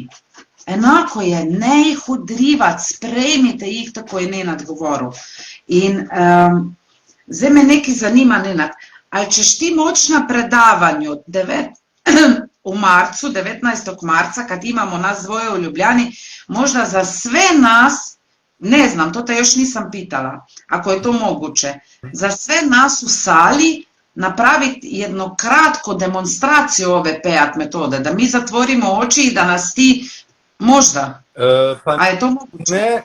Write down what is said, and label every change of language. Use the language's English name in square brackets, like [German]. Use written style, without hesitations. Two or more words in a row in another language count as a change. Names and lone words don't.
[Slovenian] Enako je, ne jih odrivati, sprejmite jih, tako je Nenad govoril. In zdaj me nekaj zanima, Nenad, ali češ ti moč na predavanju v marcu, 19. [Serbian] marca, kad imamo nas dvoje v Ljubljani, možda za sve nas, ne znam, to te još nisam pitala, ako je to moguće, za sve nas u sali napraviti jednu kratku demonstraciju ove PEAT metode, da mi zatvorimo oči i da nas ti možda, a je to moguće?